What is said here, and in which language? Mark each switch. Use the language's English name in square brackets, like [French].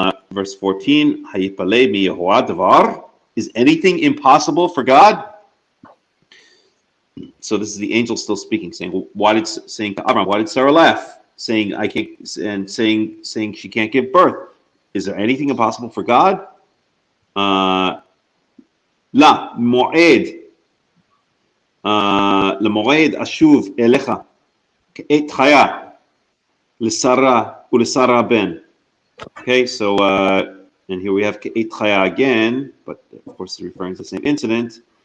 [English] Verse 14, [Hebrew] Hayipale mi Yehovah davar? [English] Is anything impossible for God? So this is the angel still speaking, saying, well, saying to Abraham, why did Sarah laugh? Saying I can't, and saying she can't give birth. Is there anything impossible for God? [Hebrew] La mo'ed למועד אשוב אליך כעת חיה לשרה ולשרה בן. [English] Okay, so and here we have כעת חיה again, but of course it's referring to the same incident.